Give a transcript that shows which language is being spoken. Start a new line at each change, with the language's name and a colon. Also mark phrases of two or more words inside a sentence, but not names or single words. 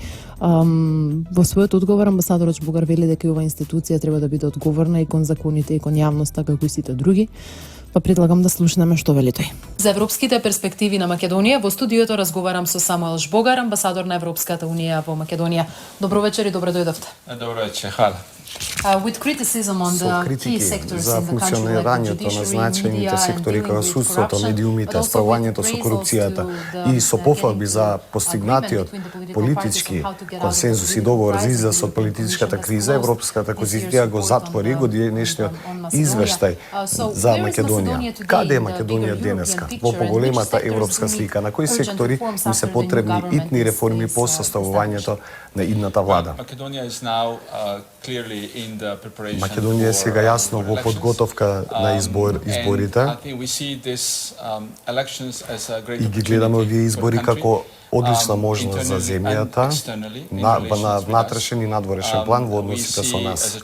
Macedonian: Во својот одговор амбасадорот Жбогар вели дека оваа институција треба да биде одговорна и кон законите и кон јавноста како и сите други. Па предлагам да слушнеме што вели тој. За европските перспективи на Македонија во студиото разговарам со Самуел Жбогар, амбасадор на Европската унија во Македонија. Добро вечер и добро дојдовте. Добро вечер, хвала.
English: with criticism on
Macedonian: со
English: the key
Macedonian: критики
English: sectors
Macedonian: за
English: in the country, like the
Macedonian: функционирањето на
English: judiciary,
Macedonian: значајните
English: media, and
Macedonian: сектори
English: dealing
Macedonian: како
English: with
Macedonian: судството,
English: corruption,
Macedonian: медиумите,
English: but also with
Macedonian: справувањето со
English: appraisals
Macedonian: корупцијата
English: to the,
Macedonian: и со пофалби за
English: getting to
Macedonian: постигнатиот
English: agreement between the political
Macedonian: политички
English: parties on how to get out of
Macedonian: консензус
English: the
Macedonian: и договор
English: crisis.
Macedonian: за излез
English: The
Macedonian: од политичката
English: Commission has
Macedonian: криза,
English: closed
Macedonian: Европската
English: this
Macedonian: комисија
English: year's
Macedonian: го
English: report
Macedonian: затвори
English: on the-
Macedonian: годинешниот
English: on Macedonia.
Macedonian: извештај
English: So
Macedonian: за
English: where is
Macedonian: Македонија.
English: Macedonia today
Macedonian: Каде е
English: in the
Macedonian: Македонија
English: bigger
Macedonian: денеска?
English: European
Macedonian: Во
English: picture, and
Macedonian: поголемата
English: which sectors
Macedonian: европска
English: do need
Macedonian: слика, на кои
English: urgent
Macedonian: сектори
English: reforms
Macedonian: им се
English: after the new
Macedonian: потребни
English: government
Macedonian: итни реформи
English: is
Macedonian: по составувањето на идната влада. Македонија е сега јасно во подготовка на изборите и ги гледаме овие избори како одлична можност за земјата на внатрешен и надворешен план во односите со нас.